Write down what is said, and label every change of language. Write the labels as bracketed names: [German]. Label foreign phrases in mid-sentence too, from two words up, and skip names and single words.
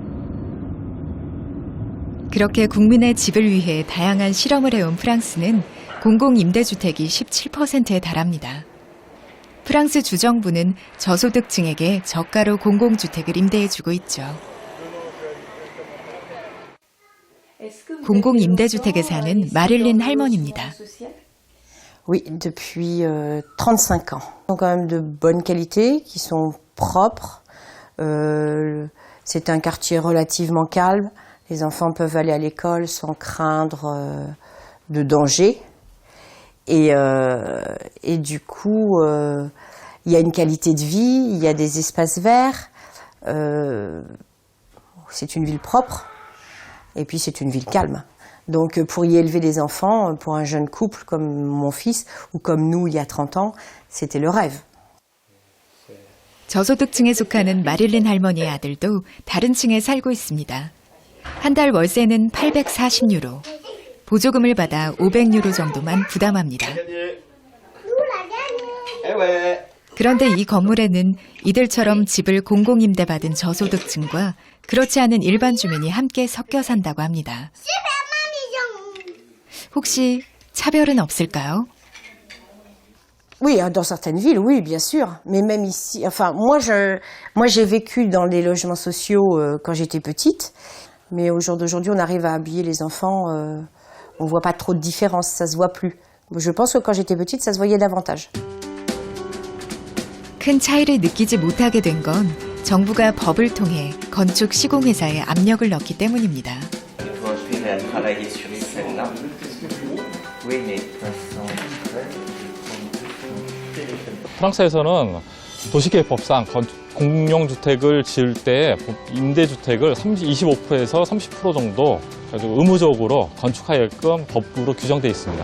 [Korean] 그렇게 국민의 집을 위해 다양한 실험을 해온 프랑스는 공공임대주택이 17%에 달합니다. 프랑스 주정부는 저소득층에게 저가로 공공주택을 임대해주고 있죠. 공공임대주택에 사는 마릴린 할머니입니다. [French] Oui, depuis 35 ans. Ils sont quand même de bonne qualité, qui sont propres. C'est un quartier relativement calme. Les enfants peuvent aller à l'école sans craindre de danger. Et du coup, il y a une qualité de vie, il y a des espaces verts. C'est une ville propre. Et puis c'est une ville calme. Donc pour y élever des enfants, pour un jeune couple comme mon fils ou comme nous il y a 30 ans, c'était le rêve. [Korean] 저소득층에 속하는 마릴린 할머니의 아들도 다른 층에 살고 있습니다. 한 달 월세는 840유로. 보조금을 받아 500유로 정도만 부담합니다. 그런데 이 건물에는 이들처럼 집을 공공임대받은 저소득층과 그렇지 않은 일반 주민이 함께 섞여 산다고 합니다. 혹시 차별은 없을까요? [French] Oui, dans certaines villes, oui, bien sûr. Mais même ici, enfin, moi j'ai vécu dans les logements sociaux quand j'étais petite. Mais au jour d'aujourd'hui, on arrive à habiller les enfants. On voit pas trop de différence, ça se voit plus. Je pense que quand j'étais petite, ça se voyait davantage. [Korean] 큰 차이를 느끼지 못하게 된 건 정부가 법을 통해 건축 시공회사에 압력을 넣기 때문입니다. 프랑스에서는 도시계획법상 공용주택을 지을 때 임대주택을 25%에서 30% 정도 의무적으로 건축하게끔 법으로 규정되어 있습니다.